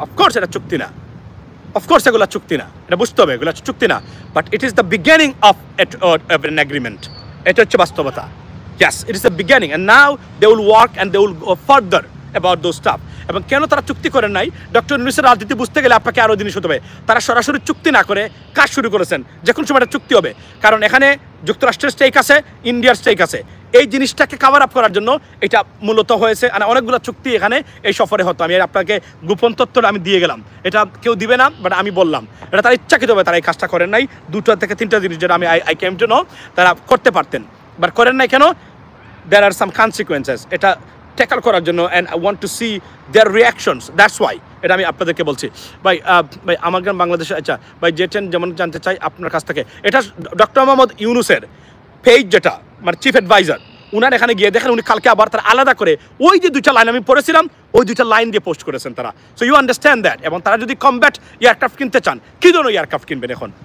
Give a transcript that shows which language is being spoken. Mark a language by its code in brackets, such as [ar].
[bn] Of course এটা চুক্তি না, অফকোর্স এগুলো চুক্তি না, এটা বুঝতে হবে এগুলো চুক্তি না, [en] But it is the beginning of an agreement. [bn] এটা হচ্ছে বাস্তবতা। [en] Yes, it is the beginning and now they will work and they will go further about those stuff. [bn] এবং কেন তারা চুক্তি করেন নাই, ডক্টর ইউনূসের রাজনীতি বুঝতে গেলে আপনাকে আরও জিনিস হতে হবে। তারা সরাসরি চুক্তি না করে কাজ শুরু করেছেন, যে কোনো সময় একটা চুক্তি হবে, কারণ এখানে যুক্তরাষ্ট্রের স্টেক আছে, ইন্ডিয়ার স্টেক আছে। এই জিনিসটাকে কাভার আপ করার জন্য এটা মূলত হয়েছে, আর অনেকগুলো চুক্তি এখানে এই সফরে হতো। আমি আপনাকে গোপন তথ্যটা আমি দিয়ে গেলাম, এটা কেউ দিবে না, বাট আমি বললাম এটা তারা ইচ্ছাকৃতভাবে তারা এই কাজটা করেন নাই। 2 থেকে 3টা জিনিস যেটা আমি [en] I came to know [bn] তারা করতে পারতেন, বাট করেন নাই কেন? [en] there are some consequences [bn] এটা ট্যাকল করার জন্য, [en] and I want to see their reactions, that's why [bn] এটা আমি আপনাদেরকে বলছি। ভাই আমার গ্রাম বাংলাদেশে, আচ্ছা ভাই যেমন জানতে চাই আপনার কাছ থেকে, এটা ডক্টর মোহাম্মদ ইউনূসের পেজ, যেটা মানে চিফ অ্যাডভাইজার, উনার এখানে গিয়ে দেখেন উনি কালকে আবার তারা আলাদা করে ওই যে 2টা লাইন আমি পড়েছিলাম, ওই 2টা লাইন দিয়ে পোস্ট করেছেন তারা। [en] So you understand that. [bn] এবং তারা যদি কমব্যাট এয়ারক্রাফট কিনতে চান, কী ধরনের এয়ারক্রাফট কিনবেন এখন?